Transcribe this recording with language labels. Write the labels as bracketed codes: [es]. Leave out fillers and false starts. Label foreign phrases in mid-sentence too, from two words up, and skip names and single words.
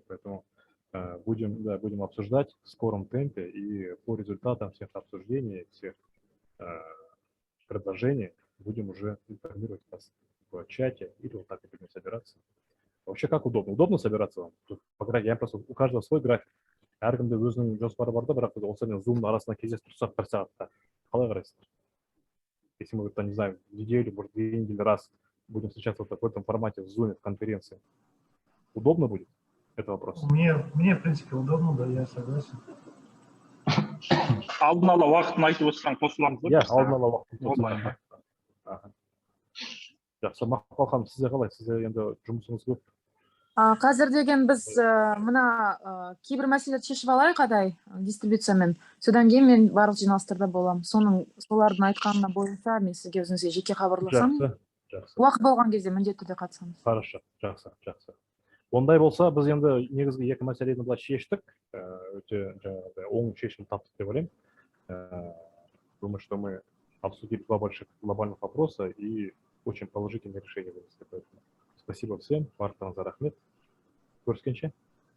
[ru] Поэтому будем обсуждать в скором темпе, и по результатам всех обсуждений, всех предложений будем уже информировать вас в чате или вот так и будем собираться. Вообще, как удобно? Удобно собираться вам? Я просто у каждого свой график. [kk] Әркімде өзінің жоспары бар да, бірақ біз осымен зумның арасында кездесіп тұрсақ бір сағатта. Қалай қарайсыздар? [ru] Если мы, не знаю, неделю, может, 2 недели раз будем встречаться в этом формате, в зуме, в конференции. Удобно будет? Это вопрос. Мне, в принципе, удобно, да, я согласен. [kk] Алдын ала уақытын айтып отырсаң қосыламыз ба? Иә, алдын ала уақытын қосыламыз. Жақсы, Мақпал ханым, сізде қалай? Сізде енді жұмысыңыз көп. Қазір деген біз мына кейбір мәселелерді шешіп алайық адай дистрибуциямен. Содан кейін мен барлық жиналыстарда боламын. Солардың айтқанына бойынша мен сізге өзіңізге жеке хабарласамын. Жақсы. Уақыт болған кезде міндетті түрде қатысамыз. Хорошо, жақсы. Ондай болса, біз енді негізгі екі мәселені былай шештік. Өте жаңағыдай оң шешім таптық деп ойлаймын. [ru] Думаю, что мы обсудили 2 больших глобальных вопроса и очень положительные решения. Спасибо всем. [kk] Барлықтарыңызға рахмет. Көріскенше.